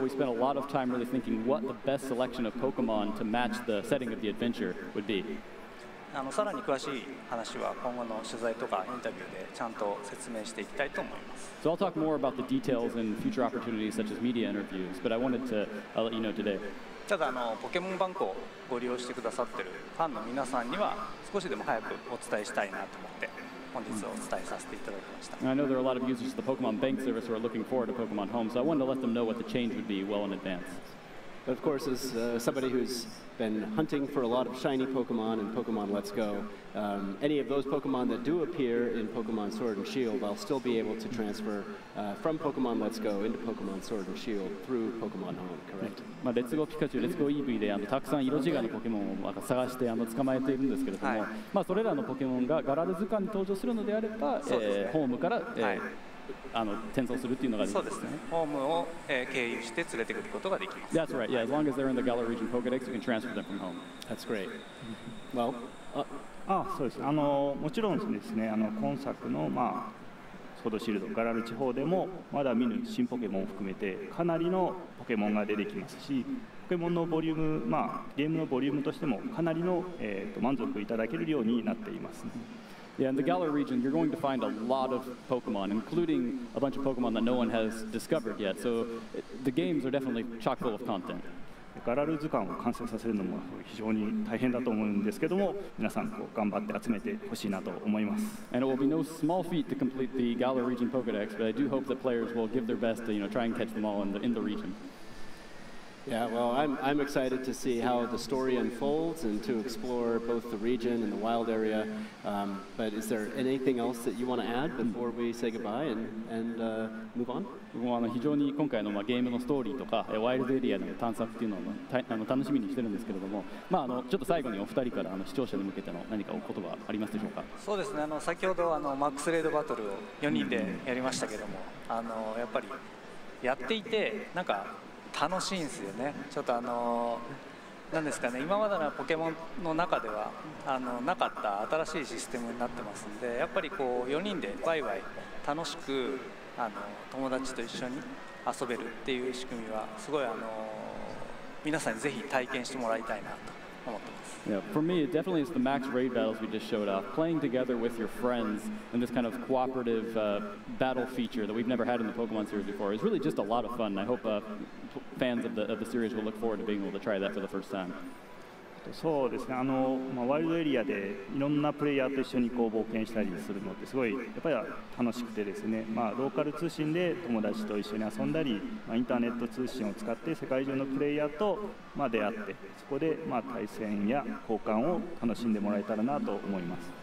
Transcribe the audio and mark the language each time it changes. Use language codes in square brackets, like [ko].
[en] We spent a lot of time really thinking what the best selection of Pokemon to match the setting of the adventure would be. [ja] さらに詳しい話は今後の取材とかインタビューでちゃんと説明していきたいと思います。 [en] So I'll talk more about the details in future opportunities such as media interviews, but I wanted to let you know today. [ja] ただポケモンバンクをご利用してくださっているファンの皆さんには少しでも早くお伝えしたいなと思って本日お伝えさせていただきました。 [en] I know there are a lot of users of the Pokemon Bank service who are looking forward to Pokemon Home, so I wanted to let them know what the change would be well in advance. But of course, as somebody who's been hunting for a lot of shiny Pokemon in Pokemon Let's Go, any of those Pokemon that do appear in Pokemon Sword and Shield, I'll still be able to transfer from Pokemon Let's Go into Pokemon Sword and Shield through Pokemon Home, correct? [ja] レッツゴーピカチュウ、レッツゴー EV でたくさん色違いのポケモンを探して捕まえているんですけれども、それらのポケモンがガラル図鑑に登場するのであれば、ホームから転送するっていうのができますね。そうですね。ホームを経由して連れてくることができます。 [en] That's right. Yeah, as long as they're in the Galar region Pokédex, you can transfer them from home. That's great. Well, [ja] そうです。もちろんですね、今作のソードシールドガラル地方でもまだ見ぬ新ポケモンを含めてかなりのポケモンが出てきますし、ポケモンのボリューム、ゲームのボリュームとしてもかなりの満足いただけるようになっています。 [en] Yeah, in the Galar region, you're going to find a lot of Pokemon, including a bunch of Pokemon that no one has discovered yet. So the games are definitely chock full of content. [ja] ガラル図鑑を完成させるのも非常に大変だと思うんですけども、皆さん頑張って集めてほしいなと思います。 [en] And it will be no small feat to complete the Galar region Pokédex, but I do hope that players will give their best to try and catch them all in the region. Yeah, well, I'm excited to see how the story unfolds and to explore both the region and the wild area. But is there anything else that you want to add before we say goodbye and move on? [ja] 非常に今回のゲームのストーリーとかワイルドエリアでの探索っていうのを楽しみにしてるんですけれども、ちょっと最後にお二人から視聴者に向けての何かお言葉ありますでしょうか。そうですね。先ほどマックスレードバトルを4人でやりましたけども、やっぱりやっていてなんか楽しいんですよね。ちょっとなんですかね、今までのポケモンの中ではなかった新しいシステムになってますんで、やっぱりこう4人でワイワイ楽しく友達と一緒に遊べるっていう仕組みはすごい皆さんにぜひ体験してもらいたいなと思ってます。 [en] Yeah, for me, it definitely is the max raid battles we just showed off. Playing together with your friends in this kind of cooperative battle feature that we've never had in the Pokemon series before is really just a lot of fun. I hope fans of the series will look forward to being able to try that for the first time. [ja] そうですね、ワイルドエリアでいろんなプレイヤーと一緒に冒険したりするのってすごいやっぱり楽しくてですね、ローカル通信で友達と一緒に遊んだり、インターネット通信を使って世界中のプレイヤーと出会って、そこで対戦や交換を楽しんでもらえたらなと思います。